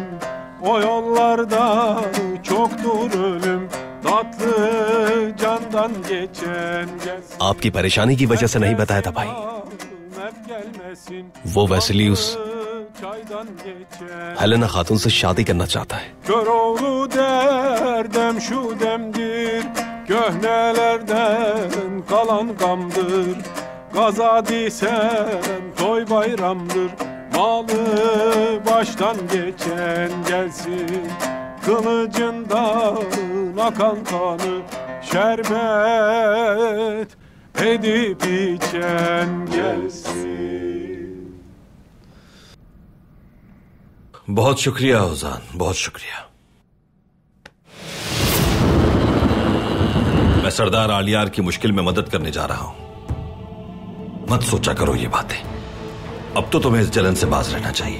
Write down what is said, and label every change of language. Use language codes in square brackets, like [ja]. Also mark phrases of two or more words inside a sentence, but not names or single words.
[tr] O yollarda çoktur ölüm, tatlı candan geçen gelsin. [hi] आपकी परेशानी की वजह से नहीं बताया था भाई। वो वैसली उस हेलेना खातून से शादी करना चाहता है। [tr] Köroğlu derdem şu demdir, köhnelerden kalan gamdır. Gazadiysen toy bayramdır, malı baştan geçen gelsin. Kılıcından akan kanı şerbet edip içen gelsin. [hi] बहुत शुक्रिया ओजान, बहुत शुक्रिया। मैं सरदार आलियार की मुश्किल में मदद करने जा रहा हूं। मत सोचा करो ये बातें। अब तो तुम्हें इस जलन से बाज रहना चाहिए।